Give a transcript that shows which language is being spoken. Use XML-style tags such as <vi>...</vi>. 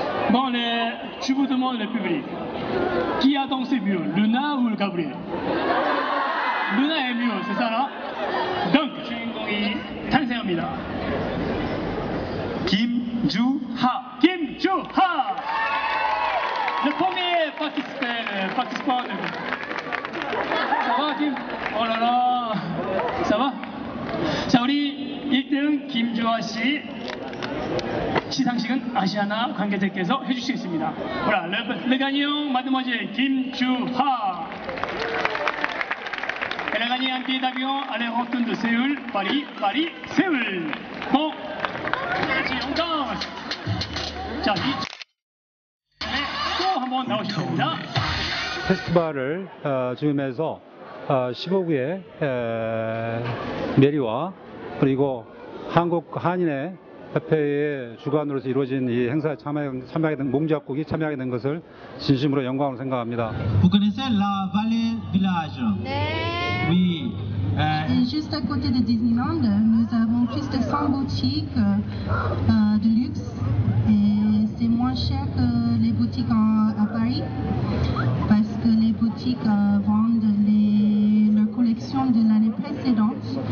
<fr>Bon, je vous demande le public, qui a dansé mieux, Luna ou le Gabriel? Luna est mieux, c'est ça là? Donc,</fr> <ko>주인공이 탄생합니다.</ko> <fr>김주하. 김주하. Le premier participant. Ça va, Kim? Oh là là, ça va?</fr> <ko>자, 우리 1등 김주하 씨. 시상식은 아시아나 관계자께서 해주시겠습니다.</ko> <fr>Voilà, le gagnant, mademoiselle Kim Ju-ha. Elle a gagné un billet d'avion aller-retour de Séoul, Paris, Paris, Séoul. Bon, on danse.</fr> <ko>자, 또 한번 나오시면 됩니다. 페스티벌을 지으면서 15개의 메리와 그리고 한국 한인의 협회의 주관으로서 이루어진 이 행사에 참여하게 된 몽작국이 참여하게 된 것을 진심으로 영광으로 생각합니다.</ko> <fr>Vous connaissez la Vallée Village? Oui. Juste à côté de Disneyland, nous avons plus de 100 boutiques de luxe et c'est moins cher que les boutiques à Paris parce que les boutiques vendent leur collection de l'année précédente.</fr>